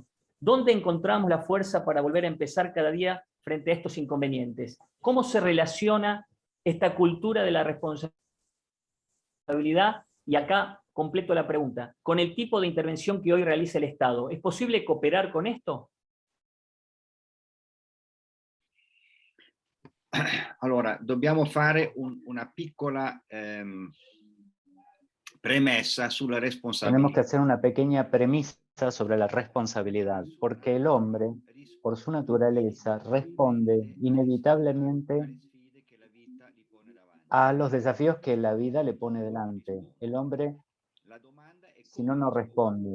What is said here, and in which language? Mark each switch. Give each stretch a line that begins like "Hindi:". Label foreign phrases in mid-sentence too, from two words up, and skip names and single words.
Spanish: ¿Dónde encontramos la fuerza para volver a empezar cada día frente a estos inconvenientes? ¿Cómo se relaciona esta cultura de la responsabilidad? Y acá completo la pregunta, con el tipo de intervención que hoy realiza el Estado. ¿Es posible cooperar con esto?
Italian: Allora, dobbiamo fare una piccola premessa sulla
Spanish: Tenemos que
Italian: responsabilità.
Spanish: hacer una pequeña premisa sobre la responsabilidad, porque el hombre, por su naturaleza, responde inevitablemente a los desafíos que la vida le pone delante. El hombre, si no, no responde.